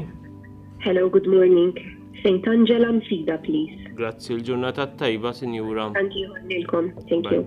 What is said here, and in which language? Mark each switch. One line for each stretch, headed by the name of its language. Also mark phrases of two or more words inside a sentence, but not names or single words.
English: Hello, good morning. St. Angela Mfida, please.
Maltese: Grazzi l-ġurnata tajba, Sinjura. Tantiru lilkom.
English: Thank you.